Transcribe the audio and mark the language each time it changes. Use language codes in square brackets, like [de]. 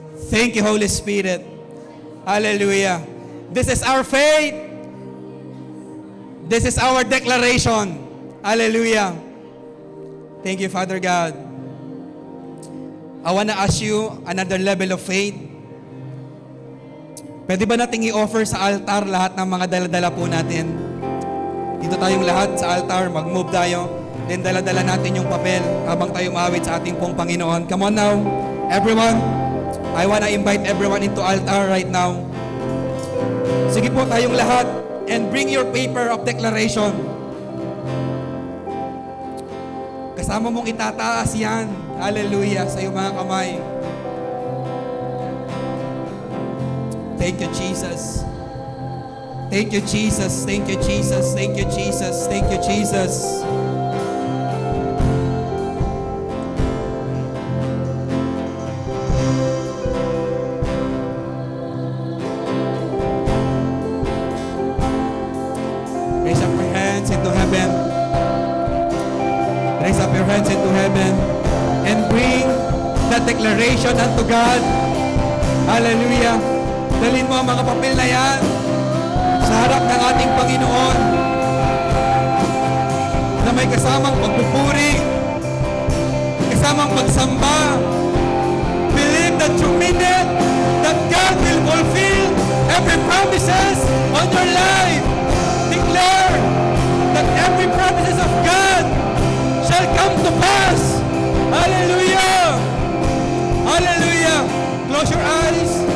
[en] Thank you, Holy Spirit. Hallelujah. This is our faith. This is our declaration. Hallelujah. Thank you, Father God. I want to ask you another level of faith. [tl] Pwede ba nating i-offer sa altar lahat ng mga dala-dala po natin? Dito tayong lahat sa altar, mag-move tayo. Then dala-dala natin yung papel habang tayo maawit sa ating pong Panginoon. [en] Come on now, everyone. I wanna invite everyone into altar right now. [tl] Sige po tayong lahat [en] and bring your paper of declaration. [tl] Kasama mong itataas yan. Hallelujah sa iyong mga kamay. [en] Thank you, Jesus. Thank you, Jesus. Thank you, Jesus. Thank you, Jesus. Thank you, Jesus. Raise up your hands into heaven. Raise up your hands into heaven and bring that declaration unto God. Hallelujah. [tl] Dalhin mo ang mga papel na yan sa harap ng ating Panginoon na may kasamang pagpupuri, kasamang pagsamba. [en] Believe that you mean it, that God will fulfill every promises on your life. Declare that every promises of God shall come to pass. Hallelujah! Hallelujah! Close your eyes.